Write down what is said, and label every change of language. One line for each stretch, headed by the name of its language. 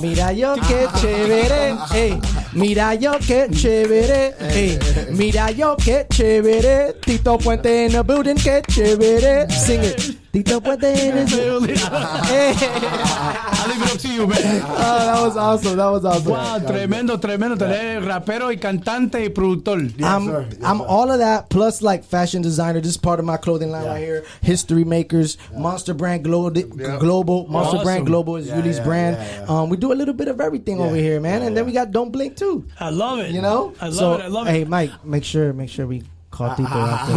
Spanish: Mira yo que chévere, ey. Mira yo que chévere, ey. Mira yo que chévere.
English: Tito Puente in the building,
Spanish: que chévere.
English: Sing it. Tito Puente in the building. Hey. I'll leave it up to you, man. Oh, that was awesome. That was awesome.
Spanish: Wow, tremendo. Tú eres rapero y cantante y productor.
English: I'm all of that plus like fashion designer. This is part of my clothing line right here. History makers, Monster Brand Global. Monster Awesome. Brand Global is Uly's brand. We do a little bit of everything over here, man. And then we got Don't Blink too. I love it. You know? I love it. Hey, Mike, make sure we call Tito after.